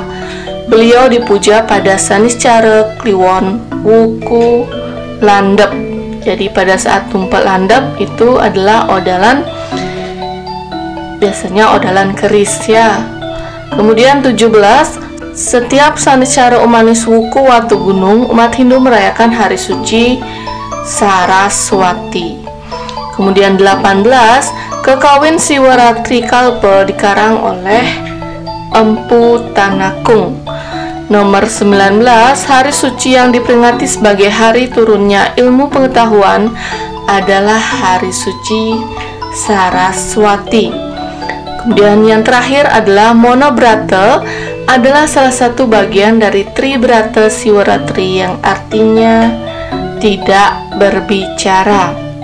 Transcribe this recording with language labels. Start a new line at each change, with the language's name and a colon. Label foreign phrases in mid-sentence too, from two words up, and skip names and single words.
Indonesian: Beliau dipuja pada Saniscara Kliwon Wuku Landep. Jadi pada saat tumpek landep itu adalah odalan, biasanya odalan keris ya. Kemudian 17. Setiap Saniscara Umanis Wuku Watu Gunung, umat Hindu merayakan hari suci Saraswati. Kemudian 18, Kekawin Siwaratri Kalpa dikarang oleh Empu Tanakung. Nomor 19, hari suci yang diperingati sebagai hari turunnya ilmu pengetahuan adalah hari suci Saraswati. Kemudian yang terakhir adalah Monobrata, adalah salah satu bagian dari Tribrata Siwaratri yang artinya tidak berbicara.